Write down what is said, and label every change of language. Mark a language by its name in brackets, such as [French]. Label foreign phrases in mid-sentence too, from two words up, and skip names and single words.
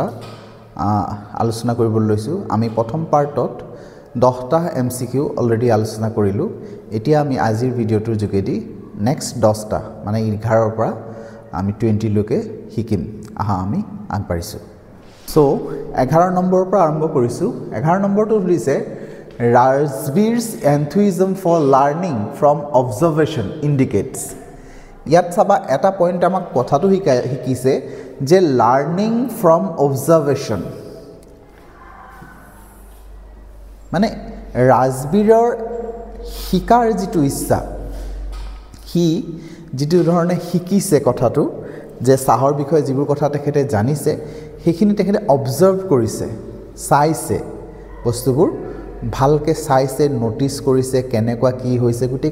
[Assamese] আলোচনা কৰিবলৈ লৈছো আমি প্ৰথম পাৰ্টত 10টা MCQ অলৰেডি আলোচনা কৰিলো এতিয়া আমি আজিৰ ভিডিওটোৰ যোগেদি নেক্সট 10টা মানে 11ৰ পৰা আমি 20 লৈকে শিকিম আহা আমি আগবাঢ়িছো সো 11 নম্বৰৰ পৰা আৰম্ভ কৰিছো 11 নম্বৰটো হৈছে [English] Rajbir's enthusiasm for learning from observation indicates. [Assamese] ইয়াত চাবা এটা পয়েন্ট আমাক কথাটো শিকিছে যে [English] learning from observation [Assamese] মানে রাজবীৰৰ শিকাৰ যিটো ইচ্ছা হি যিটো ধৰণে শিকিছে কথাটো যে সাহৰ বিষয়ে যিবোৰ কথা তেখেতে জানিছে সেইখিনি তেখেতে অবজাৰ্ভ কৰিছে চাইছে বস্তুবোৰ ভালকে চাইছে নোটিস কৰিছে কেনেকুৱা কি হৈছে গুটি